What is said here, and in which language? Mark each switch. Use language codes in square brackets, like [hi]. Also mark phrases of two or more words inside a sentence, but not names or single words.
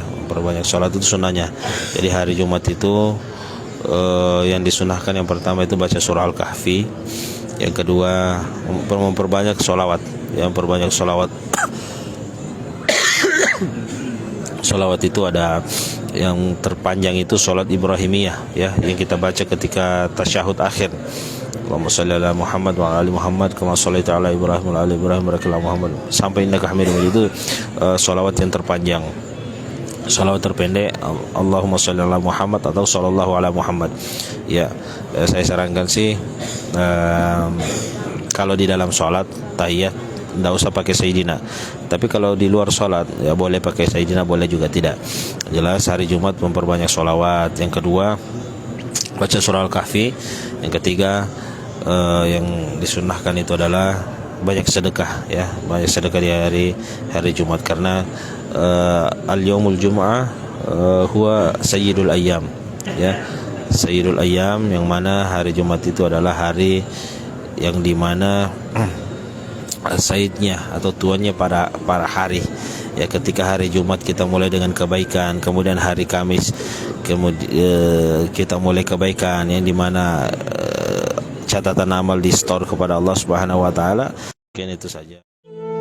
[id] Memperbanyak sholat itu sunnahnya. Jadi hari Jumat itu yang disunahkan, yang pertama itu baca surah Al-Kahfi, yang kedua memperbanyak sholawat, yang memperbanyak sholawat Salawat itu ada yang terpanjang itu salat Ibrahimiyah ya, yang kita baca ketika tasyahud akhir. [ar] اللهم صل على محمد وعلى آل محمد كما صليت على إبراهيم وعلى آل إبراهيم بارك الله محمد sampai إنك حميد مجيد. [id] Itu salawat yang terpanjang. Salawat terpendek [ar] اللهم صل على محمد [id] atau [ar] صلى الله على محمد. [id] Ya, saya sarankan sih kalau di dalam salat tahiyat tidak usah pakai Sayyidina. Tapi kalau di luar salat ya boleh pakai Sayyidina, boleh juga tidak. Jelas hari Jumat memperbanyak salawat. Yang kedua, baca surah Al-Kahfi. Yang ketiga, yang disunnahkan itu adalah banyak sedekah ya, banyak sedekah di hari Jumat karena [ar] اليوم الجمعة هو سيد الأيام [id] ya, [ar] سيد الأيام, [id] yang mana hari Jumat itu adalah hari yang dimana sayyidnya atau tuannya para hari ya. Ketika hari Jumat kita mulai dengan kebaikan, kemudian hari Kamis kemudian kita mulai kebaikan, yang dimana catatan amal di store kepada [ar] الله سبحانه وتعالى.